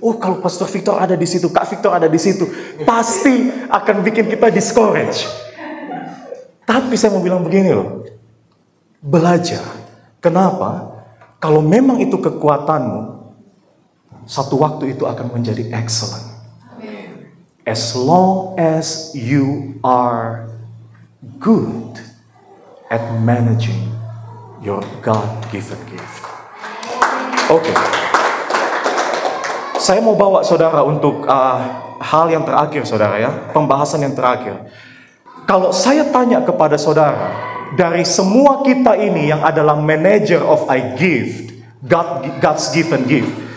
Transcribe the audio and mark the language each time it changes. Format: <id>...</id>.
<id>Oh kalau Pastor Victor ada di situ, Kak Victor ada di situ. Pasti akan bikin kita discourage. Tapi saya mau bilang begini loh. Belajar. Kenapa? Kalau memang itu kekuatanmu, satu waktu itu akan menjadi excellent.</id> <en>As long as you are good at managing your God-given gift. Oke.</en> <id>Saya mau bawa saudara untuk hal yang terakhir saudara ya. Pembahasan yang terakhir. Kalau saya tanya kepada saudara, dari semua kita ini yang adalah</id> <en>manager of I gift, God's given gift.</en>